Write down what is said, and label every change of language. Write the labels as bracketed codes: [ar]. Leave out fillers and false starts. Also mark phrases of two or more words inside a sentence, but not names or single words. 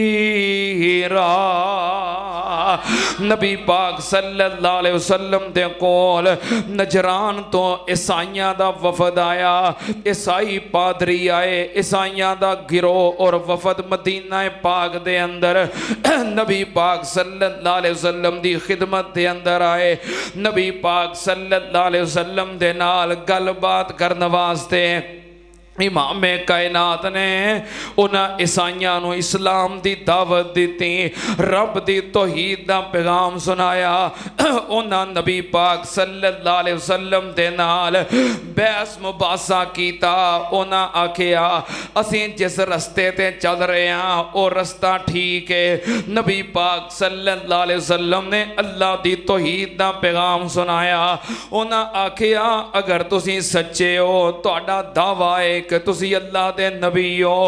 [pa] نبی پاک [ar] صلی اللہ علیہ وسلم [pa] دے کول نجران تو عیسائیاں دا وفد آیا، عیسائی پادری آئے، عیسائیاں دا گروہ اور وفد مدینہ پاک دے اندر نبی پاک [ar] صلی اللہ علیہ وسلم [pa] دی خدمت دے اندر آئے۔ نبی پاک [ar] صلی اللہ علیہ وسلم [pa] دے نال گل بات کرن واسطے امام کائنات نے انہاں عیسائیاں نو اسلام دی دعوت دیتی، رب دی توحید دا پیغام سنایا۔ انہاں نبی پاک [ar] صلی اللہ علیہ وسلم [pa] دے نال بحث مباحثہ کیتا۔ انہاں آکھیا اسیں جس رستے تے چل رہے ہیں او رستہ ٹھیک ہے۔ نبی پاک [ar] صلی اللہ علیہ وسلم [pa] نے اللہ دی توحید دا پیغام سنایا۔ انہاں آکھیا اگر تسی سچے ہو تہاڈا دعویٰ ہے کہ تسی اللہ دے نبی ہو۔